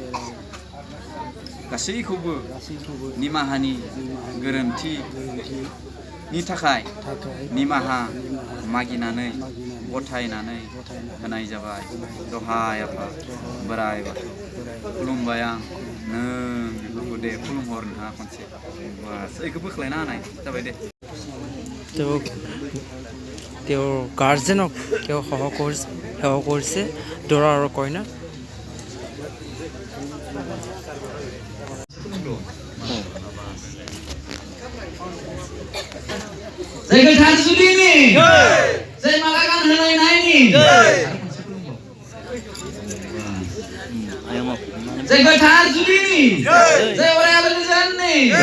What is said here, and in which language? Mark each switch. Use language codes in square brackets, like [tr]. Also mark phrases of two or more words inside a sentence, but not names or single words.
[brx] गासैखौबो निमाहानि गोरोन्थिनि थाखाय निमाहा मागिनानै गथायनानै होनाय जाबाय दहाय आफा बोराइ बाथौ खुलुमबाय आं नों बेफोरखौ दे खुलुमहर नोंथाङा खनसे बास बेखौ बोख्लायना होनाय जाबाय दे [as] তেওঁৰ গাৰ্জেনক সেৱা কৰিছে দৰা আৰু কইনা [brx] जय गोथार जुलिनि जय माला गान होलायनायनि जय गोथार जुलिनि जय अराय आलो गोजोननि